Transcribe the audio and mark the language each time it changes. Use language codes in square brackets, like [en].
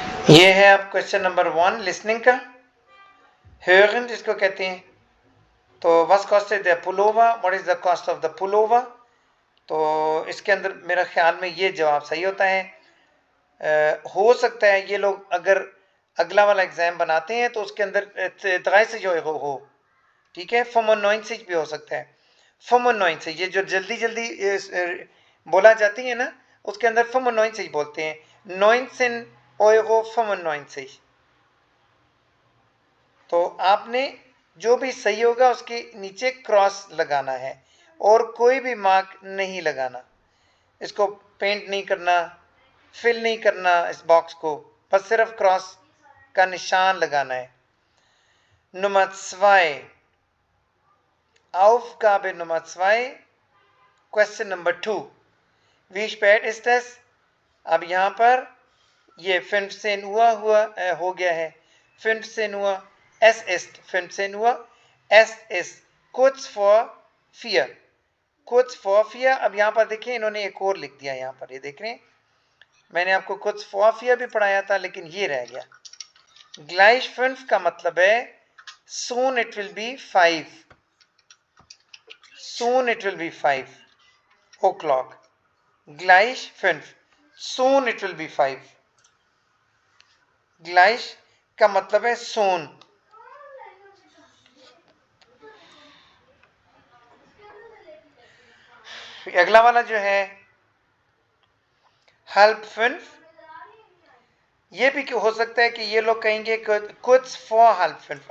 [hi] ये है आप क्वेश्चन नंबर 1 लिसनिंग का। hören जिसको कहते हैं। [en] तो [de] was kostet der Pullover, [en] what is the cost of the pullover। [hi] तो इसके अंदर मेरा ख्याल में ये जवाब सही होता है। हो सकता है ये लोग अगर अगला वाला एग्जाम बनाते हैं तो उसके अंदर 30 Euro हो, ठीक है। 95 भी हो सकता है। 95 ये जो जल्दी जल्दी बोला जाती है ना, उसके अंदर 95 बोलते हैं। [de] 19,95 Euro। [hi] तो आपने जो भी सही होगा उसके नीचे क्रॉस लगाना है और कोई भी मार्क नहीं लगाना। इसको पेंट नहीं करना, फिल नहीं करना इस बॉक्स को, बस सिर्फ क्रॉस का निशान लगाना है। [de] Nummer 2, Aufgabe Nummer 2, [en] Question Number 2, [de] wie spät ist es। [hi] अब यहाँ पर ये 15 हो गया है। [de] 15 es ist 15 es ist kurz vor 4, kurz vor 4। [hi] अब यहाँ पर देखिए इन्होंने एक और लिख दिया, यहाँ पर ये देख रहे हैं। मैंने आपको kurz vor 4 भी पढ़ाया था, लेकिन ये रह गया। [de] gleich 5 [en] का मतलब है soon it will be 5, soon it will be 5 o'clock। gleich 5, soon it will be 5। [hi] gleich का मतलब है soon। अगला वाला जो है halb 5, ये भी हो सकता है कि ये लोग कहेंगे कुछ फॉर halb 5।